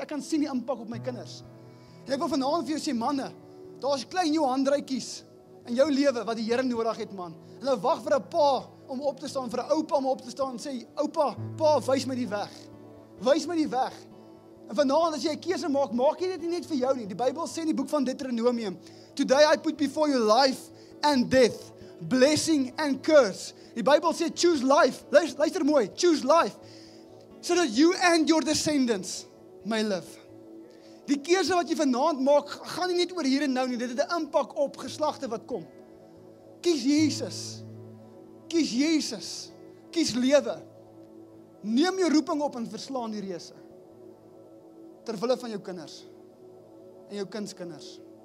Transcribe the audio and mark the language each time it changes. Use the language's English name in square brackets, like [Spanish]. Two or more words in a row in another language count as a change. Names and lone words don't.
[Afrikaans] Ek kan sien die impak op my kinders. En ek wil vanaand vir jou sê, manne, daar's klein Johanndruitjies in jou lewe wat die Here nodig het, man. Hulle wag vir 'n pa om op te staan, vir 'n oupa om op te staan en sê, oupa, pa, wys my die weg. Wys my die weg. En vanaand as jy 'n keuse maak, maak jy dit nie net vir jou nie. Die Bybel sê in die boek van Deuteronomium, [English] today I put before you life and death, blessing and curse. [Afrikaans] Die Bybel sê [English] choose life. [Afrikaans] Luister mooi, [English] choose life. So that you and your descendants may live. [Afrikaans] Die keuse wat jy vanaand maak, gaan nie net oor hier en nou nie. Dit het 'n impak op geslagte wat kom. Kies Jesus. Kies Jesus. Kies lewe. Neem jou roeping op en verslaan die reëse. Terwille van jou kinders en jou kindskinders.